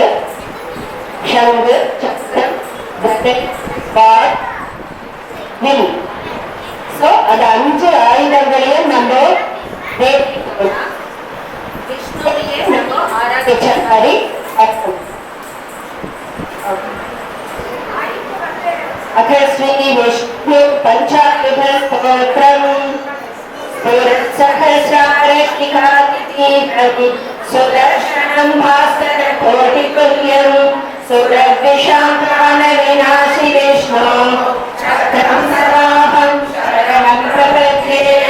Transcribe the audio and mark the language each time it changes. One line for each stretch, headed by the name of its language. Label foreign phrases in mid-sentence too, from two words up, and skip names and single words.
Tamil: சங்கு, சக்கரம், கதை, வாள், வில். சோ அது 5 ஆயுதங்களையும் நம்ம விஷ்ணுவையே நம்ம ஆராதிச்ச மாதிரி அர்த்தம்.
Sanskrit: अथ श्री विष्णु पंचायुध स्तोत्रम् सहस्रारष्टिकातिथि सुदर्शनं भास्कर कोटितुल्यं सुरद्विषां विनाशि विष्णु चक्रं सदाहं शरणं प्रपद्ये